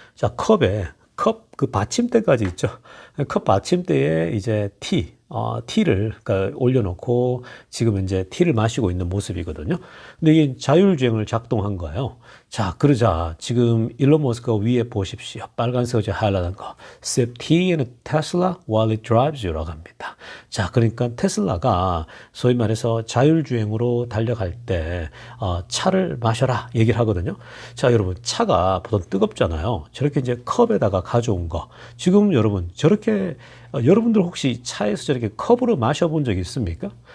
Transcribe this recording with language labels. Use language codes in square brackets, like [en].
[ko] 자, 컵 그 받침대까지 있죠. 컵 받침대에 이제 티를 그러니까 올려놓고 지금 이제 티를 마시고 있는 모습이거든요. 근데 이게 자율주행을 작동한 거예요. 자, 그러자 지금 일론 머스크가 위에 보십시오. 빨간색으로 하이라이트한 거. [en] Sip tea in a Tesla while it drives you [ko] 라고 합니다. 자, 그러니까 테슬라가 소위 말해서 자율주행으로 달려갈 때 차를 마셔라 얘기를 하거든요. 자, 여러분 차가 보통 뜨겁잖아요. 저렇게 이제 컵에다가 가져온 거. 지금 여러분 저렇게 여러분들 혹시 차에서 저렇게 컵으로 마셔본 적 있습니까?